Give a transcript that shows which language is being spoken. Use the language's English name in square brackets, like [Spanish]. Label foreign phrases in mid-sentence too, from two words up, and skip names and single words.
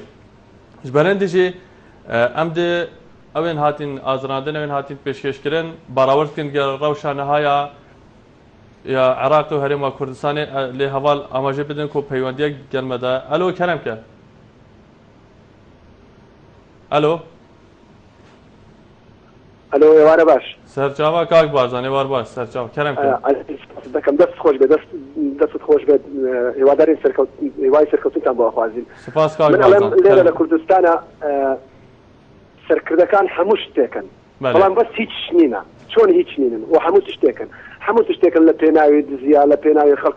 [Kurdish] Ji berîndê jî em de evên hatin azirandin evên hatin pêşkêşkirin barawir dikin gel rewşa nihaya ya Iraq û Herêma Kurdistanê lê heval amajê bidin ku peywendiyek gelme de. [Central Kurdish] Elo keremke. Elo. الو ێوارە باش سەرچاوە کاک بارزان ێوار باش سەرچاو کەرەمکە دەکەم دەست خۆش بێت دەست خۆش بێت هێوادارین هێوای سەرکەوتنتان بۆ ئەخوازیین. سپاس کاک من ئەڵێم لێرە لە کوردستانە سەرکردەکان هەموو شتێکن بەڵام بەس هیچ نینە چۆن هیچ نینن و هەموو شتێکن هەموو شتێکن لە پێناوی دزیا لە پێناوی خەڵکا